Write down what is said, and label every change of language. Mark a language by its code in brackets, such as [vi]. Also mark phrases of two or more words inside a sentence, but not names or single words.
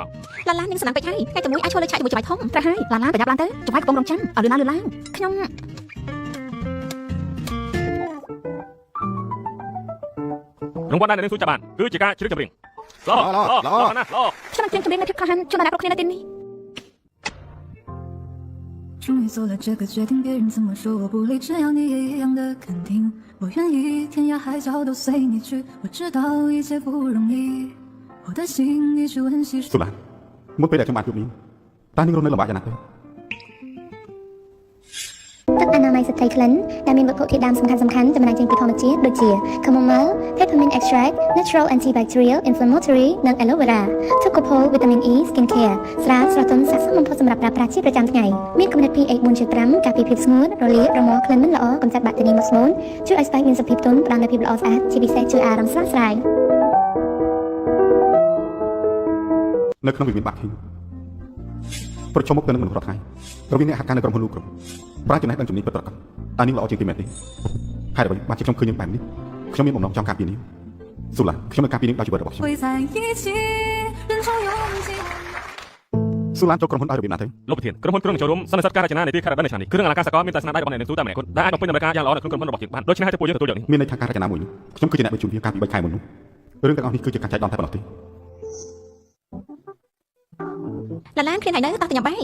[km] ឡាឡាននាងសំណាងពេកហើយថ្ងៃទី1អាចឈរលើឆាកជាមួយចវាយធំ ត្រូវហើយឡាឡាប្រញាប់ឡើងទៅចង្វាយកំពុងរងចាំឲ្យលឿនឡើងខ្ញុំ រង្វាន់ដែលអ្នកនឹងសួរចាប់បានគឺជាការជ្រើសចម្រៀងល្អណាស់ល្អ ខ្ញុំនឹងត្រៀមចម្រៀងនៅភាពក្លាហានជួយដល់អ្នកគ្រប់គ្នានៅទីនេះ [zh] 终于做了这个决定，别人怎么说我不理，只要你也一样的肯定，我愿意天涯海角都随你去。我知道一切不容易，我的心一直温习。 [km] ស៊ូឡានមុនពេលដែលខ្ញុំបានជួបនាងតើនាងរស់នៅលំបាកយ៉ាងណាទេ ទឹកអនាម័យស្ត្រីក្លិនដែលមានវត្ថុធាតុដើមសំខាន់ៗចំណែកចេញពីធម្មជាតិដូចជា [en] chamomile, peppermint extract, natural antibacterial, inflammatory [km] និង [en] aloe vera, Tocopol vitamin E skin care [km] ស្រាលស្រទន់ស័ក្តិសមបំផុតសម្រាប់ប្រើប្រាស់ជាប្រចាំថ្ងៃមានកម្រិត pH 4.5 ការពារភាពស្ងួតរលាករមាស់ក្លិនមិនល្អកម្ចាត់បាក់តេរីមកស្មូនជួយឲ្យស្បែកមានសភាពទន់ផ្ដល់នូវភាពល្អស្អាតជាពិសេសជួយអារម្មណ៍ស្រស់ស្រាយ នៅក្នុងវិមានបាក់ធីងប្រជុំមុខទៅនឹងមនុស្សរដ្ឋថ្ងៃរវាងអ្នកហាក់ការនៅក្រុមហ៊ុនលោកក្រុមប្រាជ្ញចំណេះដឹងជំនាញពិតប្រាកដតើនាងល្អជាងគេមែនទេហេតុអ្វីបានជាខ្ញុំឃើញនាងបែបនេះខ្ញុំមានបំណងចង់ការពារនាងស៊ូឡាខ្ញុំនឹងការពារនាងដោយជីវិតរបស់ខ្ញុំ [zh] 会在一起，人潮拥挤。 [km] ស៊ូឡាចូលក្រុមហ៊ុនដោយរបៀបណាទៅ លោកប្រធានក្រុមហ៊ុនគ្រឿងចូលរួមសន្និសីទការរចនានីតិខេត្តរ៉ាបិននៅឆ្នាំនេះគ្រឿងអលង្ការសកលមានតែស្នាដៃរបស់អ្នកនាងស៊ូតែម្នាក់គត់ដែលអាចបំពេញតម្រូវការយ៉ាងល្អនៅក្នុងក្រុមហ៊ុនរបស់យើងបានដូច្នេះហើយទៅពួកយើងទទួលយកនេះ មានន័យថាការរចនាមួយនោះខ្ញុំគឺជាអ្នកបញ្ជូនវាកាលពី3ខែមុននោះរឿងទាំងអស់នេះគឺជាការចែកដន្យតែប៉ុណ្ណោះទេ ឡាឡានគ្នាណៃនៅតោះទៅញ៉ាំបាយ